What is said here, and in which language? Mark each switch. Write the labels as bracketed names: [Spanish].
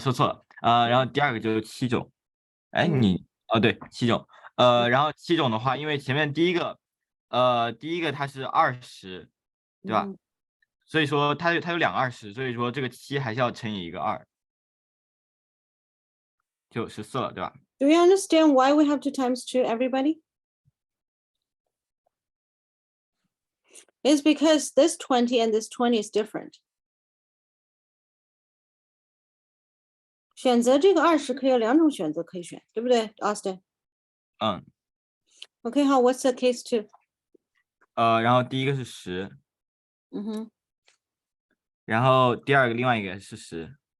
[Chinese] 说错了，然后第二个就是7种，哎，嗯对，7种，然后7种的话，因为前面第一个它是20，对吧？嗯所以说它有2个20，所以说这个7还是要乘以一个2，就14了，对吧？ [English] Do you understand why we have to times 2, everybody? It's because this 20 and this 20 is different. [Chinese] 选择这个20可以有2种选择可以选，对不对 ，Austin？嗯， [English] OK， 好 ，What's the case 2？ [Chinese] 然后第一个是10，嗯哼，然后第二个另外一个是10，